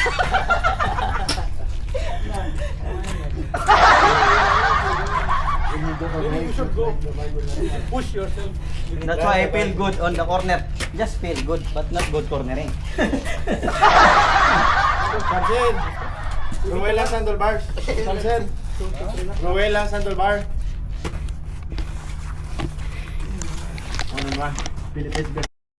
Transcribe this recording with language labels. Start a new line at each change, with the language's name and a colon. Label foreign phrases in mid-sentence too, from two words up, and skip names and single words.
English: you should go push yourself. That's why I feel good on the corner. Just feel good, but not good cornering. Samson, Ruelas handlebars. Samson, Ruelas handlebar.
Filipino: Ano ba? Philippines.